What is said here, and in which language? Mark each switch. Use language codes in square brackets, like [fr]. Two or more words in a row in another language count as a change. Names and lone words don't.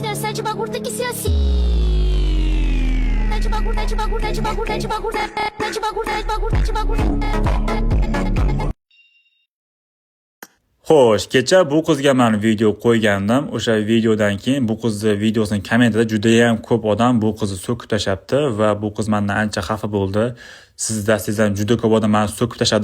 [pt] de bagulho tem que ser assim. De bagulho, de bagulho, de bagulho, de bagulho, de bagulho, de bagulho, de bagulho. [uz] Xo'sh, kecha bu qizga men video qo'ygandim. O'sha videodan keyin bu qizni videosining kommentida juda ham ko'p odam bu qizni so'kib tashapti va bu qiz mendan ancha xafa bo'ldi. Siz dastingizdan juda ko'p odam meni so'kib tashadi.